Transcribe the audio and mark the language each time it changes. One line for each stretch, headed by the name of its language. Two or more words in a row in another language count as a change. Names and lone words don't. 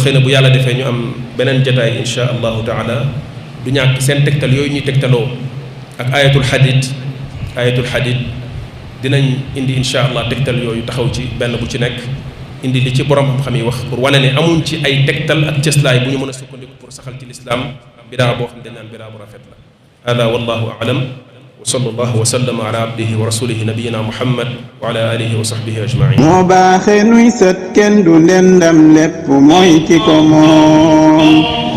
Wolof: xëy na bu yàlla defee ñu am beneen jataay
Arabic: إن شاء الله تعالى
Wolof: du ñàkk seen tegtal yooyu ñuy tegtaloo ak ayatul xadid dinañ indi
Arabic: إن شاء الله
Wolof: tegtal yooyu taxaw ci benn bu ci nekk indi li ci borom xam yi wax pour wane ne amuñ ci ay tegtal ak cëslaay bu ñu mën a sukkandiku pour saxal ci lislaam bidaa boo xam ne dañ naan bidaa bu rafet la
Arabic: هذا والله أعلم وصلى الله وسلم على عبده ورسوله نبينا محمد وعلى آله وصحبه أجمعين
Wolof: moo baaxe nuy sët kenn du ndendam lépp mooy ki ko moom